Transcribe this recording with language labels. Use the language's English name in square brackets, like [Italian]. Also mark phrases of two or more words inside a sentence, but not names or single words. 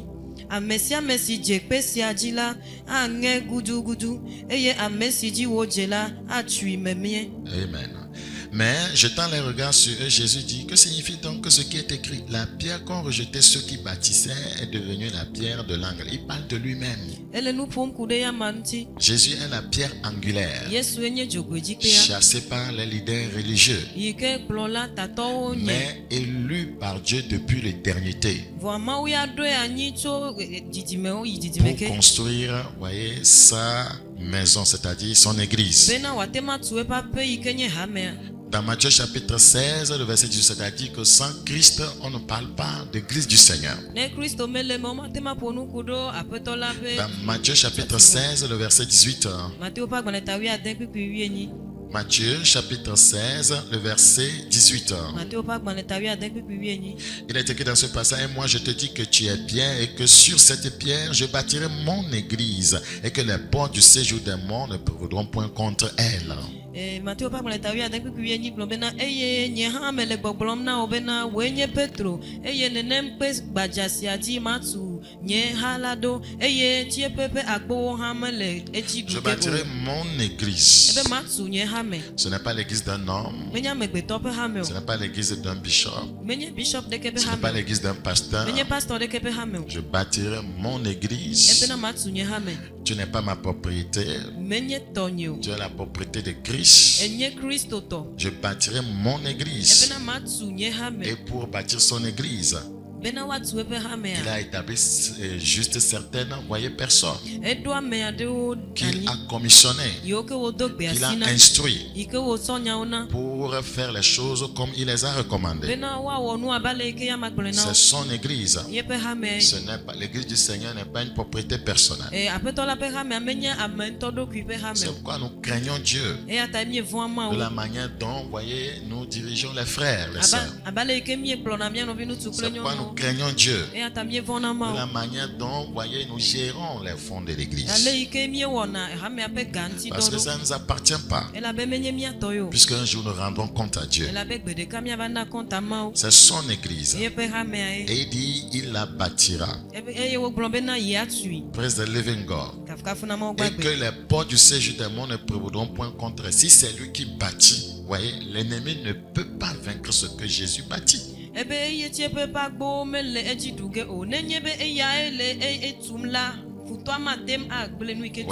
[Ewe] Ame sia ame si dze kpe sia dzi la aŋe gudugudu eye ame si dzi wòdze la atui memie. Amen. [French] Mais jetant les regards sur eux, Jésus dit, que signifie donc ce qui est écrit? La pierre qu'ont rejeté ceux qui bâtissaient est devenue la pierre de l'angle. Il parle de lui-même. [Ewe] Ele nu ƒom ku ɖe yama ŋuti. [French] Jésus est la pierre angulaire, [Ewe] Yesu nye dzogoe dzi kpea. [French] chassée par les leaders religieux, [Ewe] Yi ke kplɔla tatɔwo nye. [French] mais élu par Dieu depuis l'éternité [Ewe] Vɔ Mawu ya ɖoe anyi tso dzidzimewo yi dzidzime [French] pour [Ewe] ke. [French] construire, voyez, sa maison, c'est-à-dire son église. [Ewe] Bena wòate ma tu eƒe aƒe yi ke nye hamea. [French] Dans Matthieu chapitre 16, le verset 18, c'est-à-dire que sans Christ, on ne parle pas d'église du Seigneur. [Ewe] Ne Kristo mele me womate ma ƒo nu ku ɖo aƒetɔ la ƒe. [French] Dans Matthieu chapitre 16, le verset 18. [Ewe] Mateo ƒe agbalẽ ta 18 kpukpui 18. [French] Matthieu chapitre 16, le verset 18. [Ewe] Mateo ƒe agbalẽ ta 18 kpukpui 18. [French] Il est écrit dans ce passage, et moi je te dis que tu es bien et que sur cette pierre je bâtirai mon église et que les portes du séjour des morts ne prévaudront point contre elle. [Ewe] Mateo ƒe agbalẽ ta 18 kpukpui 18 gblɔ bena eye nye hã mele gbɔgblɔm na wo bena wòe nye Petro eye nenem kpe gbadza sia dzi matu nye hã la ɖo eye tsiẽƒe ƒe agbowo hã mele edzi [French] Je [Ewe] ɖu ke [French] bâtirai [Ewe] o. [French] mon église. [Ewe] Ebe matu nye hã me. [French] Ce n'est pas l'église d'un homme, [Ewe] Menye amegbetɔ ƒe hã me [French] ce [Ewe] o. [French] n'est pas l'église d'un bishop, [Ewe] Menye bishop ɖeke ƒe [French] ce [Ewe] hã [French] n'est pas [Ewe] me o. [French] l'église d'un pasteur. [Ewe] Menye pastor ɖeke ƒe hã me o. [French] Je bâtirai mon église. [Ewe] Ebena matu nye hã me. [French] Tu n'es pas ma propriété, [Ewe] Menye tɔnye o. [French] tu es la propriété de Christ. [Ewe] Enye Kristo tɔ. [French] Je bâtirai mon église. [Ewe] Ebena matu nye hã me. [French] Et pour bâtir son église, [Ewe] Bena woatu eƒe hã [French] il [Ewe] mea. [French] a établi juste certaines, voyez, personnes [Ewe] Eɖo ame aɖewo [French] qu'il [Ewe] anyi [French] a commissionnées, [Ewe] yiwo ke wodo gbea [French] qu'il a [Ewe] si na. [French] instruit [Ewe] Yi ke wotsɔ nyawo na. [French] pour pour faire les choses comme il les a recommandées. [Ewe] bena woawɔ nu abe ale yi ke ya magblɔe na [French] C'est [Ewe] wo. [French] son église. [Ewe] Yeƒe hame. [French] Ce n'est pas l'église du Seigneur n'est pas une propriété personnelle. [Ewe] Aƒetɔ la ƒe hamea menye ame ŋutɔ ɖokui ƒe hame [French] C'est [Ewe] o. [French] pourquoi nous craignons Dieu [Ewe] Eya ta mievɔ̃a [French] de la [Ewe] Mawu. [French] manière dont, vous voyez, nous dirigeons les frères, les sœurs. [Ewe] Abe ale yi ke miekplɔna mia nɔvi ŋutsu kple [French] C'est pourquoi nous [Ewe] nyɔnuwo. [French] craignons Dieu [Ewe] Eya ta mievɔ̃na [French] de la [Ewe] Mawu. [French] manière dont, vous voyez, nous gérons les fonds de l'église. [Ewe] Ale yi ke miewɔna hamea ƒe ga ŋuti [French] Parce [Ewe] dɔ [French] que ça [Ewe] ɖo. [French] ne nous appartient pas. [Ewe] Elabe menye miatɔ ye o. [French] Puisqu'un jour nous rendrons compte à Dieu. [Ewe] Elabe gbe ɖeka miava na kɔnta Mawu. [French] C'est son église. [Ewe] Yeƒe hamea ye. [French] Et il dit, il la bâtira. [Ewe] Eye wogblɔ bena yi atui. [English] Praise the living God. [Ewe] Kafukafu na Mawu [French] Et que [Ewe] gbagbe. [French] les portes du séjour des morts ne prévaudront point contre. Si c'est lui qui bâtit, vous voyez, l'ennemi ne peut pas vaincre ce que Jésus bâtit. [Ewe] Ebe eye tie ƒe agbowo mele edzi ɖu ge o. Nenye be eyae le etum la, futɔa matem agble nu yi ke